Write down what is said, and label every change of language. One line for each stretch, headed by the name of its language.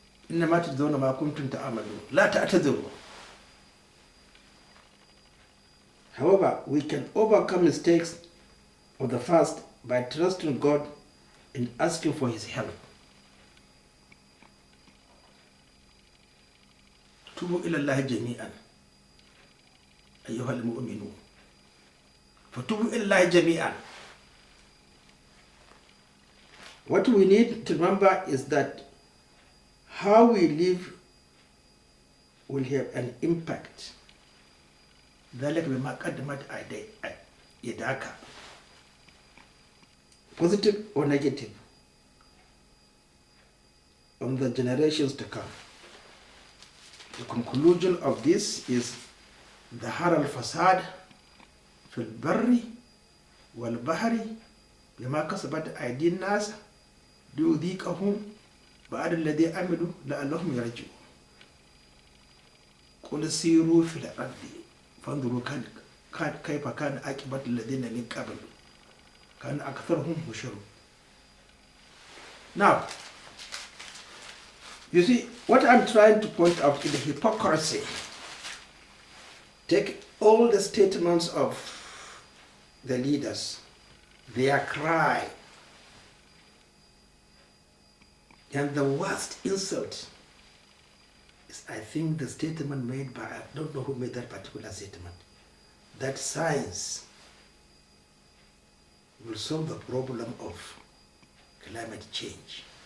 Arabic: إنما تجزون ما كنتم تعملون. لا تعتذروا.
English: However, we can overcome mistakes of the past by trusting God and asking for His help.
Arabic: توبوا إلى الله جميعا أيها المؤمنون. فتوبوا إلى الله جميعا.
English: What we need to remember is that how we live will have an impact.
Arabic: ذلك بما قدمت يداك.
English: Positive or negative, on the generations to come. The conclusion of this is
Arabic: ظهر الفساد في البر والبحر بما كسبت أيدي الناس ليذيقهم بعد الذي عملوا لعلهم يرجعون. قل سيروا في الأرض فانظروا كيف كان عاقبة الذين من قبل كان أكثرهم مشركين.
English: Now, you see, what I'm trying to point out is the hypocrisy. Take all the statements of the leaders, their cry, and the worst insult is, I think, the statement made by, I don't know who made that particular statement, that science will solve the problem of climate change.